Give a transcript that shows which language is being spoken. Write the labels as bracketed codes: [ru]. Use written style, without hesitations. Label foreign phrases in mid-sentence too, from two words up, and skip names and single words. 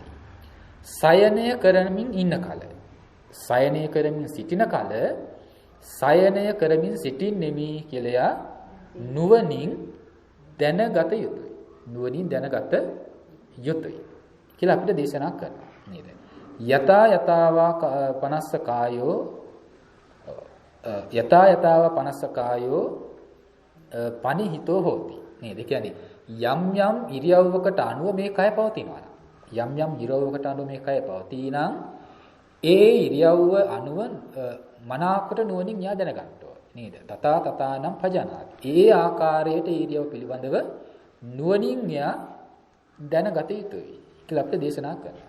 [si] සයනය කරමින් ඉන්න කල සයනය කරමින් සිටින කල සයනය කරමින් සිටින්නෙමි කියලා නුවණින් දැනගත යුතුයි. නුවණින් දැනගත යුතුයි කියලා අපිට දේශනා කරනවා. නේද? [pi] යතා යතාවා පනස්ස කායෝ යතා යතාවා පනස්ස කායෝ පනිහිතෝ හෝති. [si] නේද? කියන්නේ යම් යම් ඉරියව්වකට අනුව මේ කය පවතිනවා. යම් යම් ඉරියව්වකට අනුව මේ කය පවතිනම් ඒ ඉරියව්ව අනුව මනාකොට නුවණින් යා දැනගන්න ඕනේ. [pi] නේද? තථා තථානම් පජානාති. [si] ඒ ආකාරයට ඉරියව් පිළිබඳව නුවණින් යා දැනගත යුතුයි කියලා අපිට දේශනා කරනවා.